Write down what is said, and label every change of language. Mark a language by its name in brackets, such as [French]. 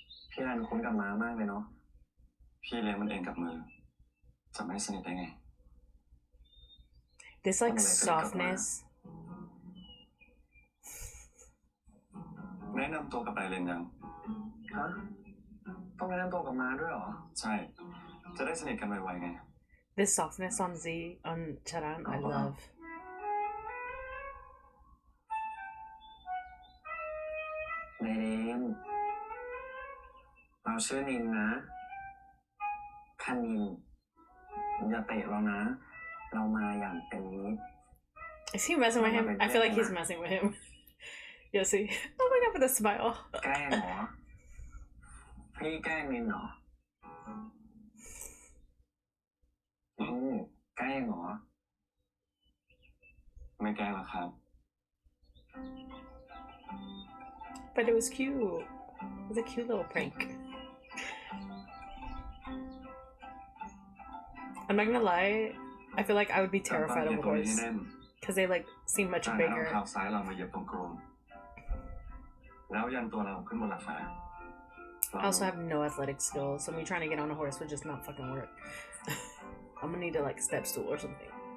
[Thai] พี่รันคุ้นกับม้ามากเลยเนาะพี่เลี้ยงมันเองกับมือจะไม่สนิทได้ไง [English] This like softness. [Thai] แนะนำตัวกับไดเรนยังฮะต้องแนะนำตัวกับม้าด้วยเหรอใช่จะได้สนิทกันไวๆไง [English] This softness on Z on Charan, I love. [Thai] ไดเรนเราชื่อนินนะคันนินอย่าเตะเรานะเรามาอย่างเป็นมิตร [English] Is he messing with him? I feel like he's messing with him. You see? Oh my god, with a smile. [Thai] แกล้งเหรอพี่แกล้งนินเหรอแกล้งเหรอไม่แกล้งหรอกครับ [English] But it was cute. It was a cute little prank. I'm not gonna lie, I feel like I would be terrified of a horse. Because they like seem much bigger. [Thai] เท้าซ้ายเรามาเหยียบตรงโครงแล้วยันตัวเราขึ้นบนหลังคา [English] I also have no athletic skills, so me trying to get on a horse would just not fucking work. I'm gonna need to like step stool or something.